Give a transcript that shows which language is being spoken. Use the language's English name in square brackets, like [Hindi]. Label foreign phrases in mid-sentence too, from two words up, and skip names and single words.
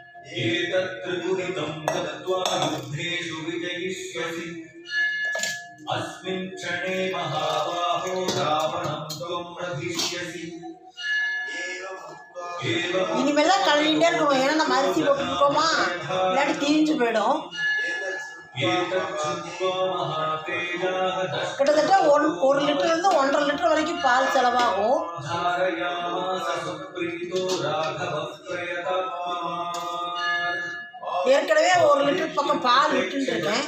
[Sanskrit] एतत्त्रिगुणितं दत्त्वा युद्धेषु विजयिष्यसि अस्मिन् क्षणे महाबाहो रावणं त्वं प्रधिष्यसि [Tamil] இனிமேல் தான் கழுவிட்டே இருக்கணும். ஏன்னா நம்ம அரிசி போட்டுருக்கோமா, இல்லாட்டி தீஞ்சு போயிடும். கிட்டத்தட்ட 1 லிட்டர்லேருந்து 1.5 லிட்டர் வரைக்கும் பால் செலவாகும். ஏற்கனவே 1 லிட்டர் பக்கம் பால் விட்டுருக்கேன்.